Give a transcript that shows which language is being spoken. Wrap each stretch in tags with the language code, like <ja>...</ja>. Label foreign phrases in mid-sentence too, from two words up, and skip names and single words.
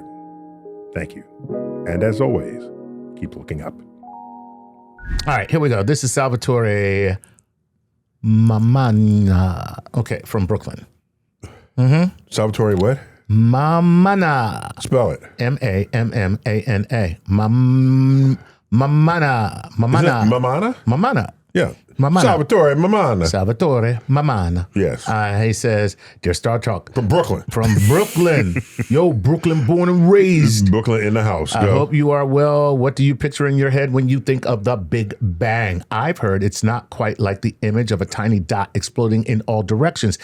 <en>Thank you. And as always, keep looking up. All right, here we go. This is Salvatore Mamana. Okay, from Brooklyn. Salvatore what? Mamana. Spell it. Mammana. Mamana. Mamana. Mamana? Mamana. Yeah. Mamana. Salvatore Mamana. Salvatore Mamana. Yes. He says, Dear StarTalk. From Brooklyn. From Brooklyn. Yo, Brooklyn born and raised. Brooklyn in the house. Go. I hope you are well. What do you picture in your head when you think of the Big Bang? I've heard it's not quite like the image of a tiny dot exploding in all directions.</en>